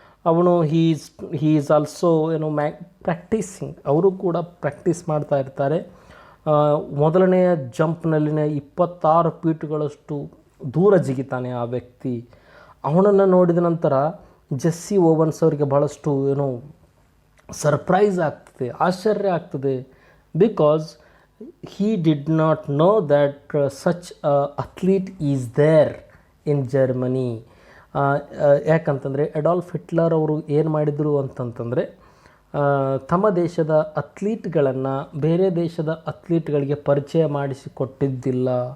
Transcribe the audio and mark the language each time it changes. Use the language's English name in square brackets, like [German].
[Kannada] ಅವನು [English] he is also practising, [Kannada] ಅವರು ಕೂಡ ಪ್ರಾಕ್ಟೀಸ್ ಮಾಡ್ತಾ ಇರ್ತಾರೆ. ಮೊದಲನೆಯ ಜಂಪ್ನಲ್ಲಿನ 26 ಫೀಟ್ಗಳಷ್ಟು ದೂರ ಜಿಗಿತಾನೆ ಆ ವ್ಯಕ್ತಿ. ಅವನನ್ನು ನೋಡಿದ ನಂತರ ಜೆಸ್ಸಿ ಓವನ್ಸ್ ಅವರಿಗೆ ಬಹಳಷ್ಟು ಸರ್ಪ್ರೈಸ್ ಆಗ್ತದೆ, ಆಶ್ಚರ್ಯ ಆಗ್ತದೆ. [English] Because he did not know that such a athlete is there in Germany. [Kannada] ಯಾಕಂತಂದರೆ ಅಡಾಲ್ಫ್ ಹಿಟ್ಲರ್ ಅವರು ಏನು ಮಾಡಿದರು ಅಂತಂತಂದರೆ, ತಮ್ಮ ದೇಶದ ಅಥ್ಲೀಟ್ಗಳನ್ನು ಬೇರೆ ದೇಶದ ಅಥ್ಲೀಟ್ಗಳಿಗೆ ಪರಿಚಯ ಮಾಡಿಸಿಕೊಟ್ಟಿದ್ದಿಲ್ಲ.